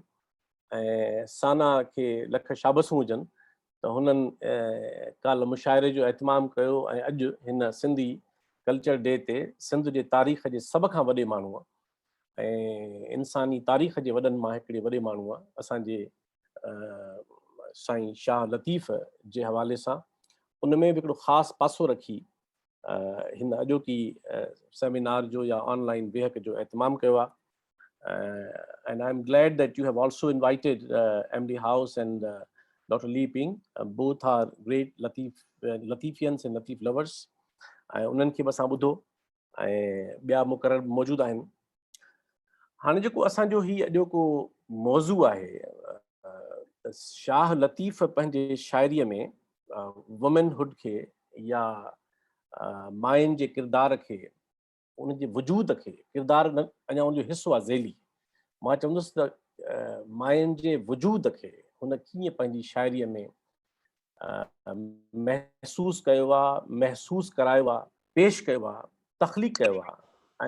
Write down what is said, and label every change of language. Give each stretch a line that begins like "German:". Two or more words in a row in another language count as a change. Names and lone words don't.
Sindhi: ऐं साना खे लख शाबसूं हुजनि त हुननि काल्ह मुशाइरे जो एहतमाम कयो ऐं अॼु हिन सिंधी
English: culture day
Sindhi: ते सिंध जे तारीख़ जे सभ खां वॾे माण्हूअ ऐं इंसानी तारीख़ जे वॾनि मां हिकिड़े वॾे माण्हूअ असांजे साईं शाह लतीफ़ जे हवाले सां उन में बि हिकिड़ो ख़ासि पासो रखी हिन अॼोकी सेमिनार जो या ऑनलाइन वेहक जो एहतमाम कयो आहे।
English: And I'm glad that you have also invited MD House and Dr. Lee Ping. Both are great Latifians and Latif lovers.
Sindhi: ऐं उन्हनि खे बि असां ॿुधो ऐं ॿिया मुक़रर मौजूदु आहिनि। हाणे जेको असांजो ही अॼोको मौज़ू आहे, शाह लतीफ़ पंहिंजे शाइरीअ में वुमेनहुड खे या मायुनि जे किरदार खे, उनजे वजूद खे, किरदार न अञा उनजो हिसो आहे ज़ैली, मां चवंदुसि त मायुनि जे वजूद खे हुन कीअं पंहिंजी शाइरीअ में महसूस कयो आहे, महसूस करायो आहे, पेश कयो आहे, तख़लीक़ कयो आहे।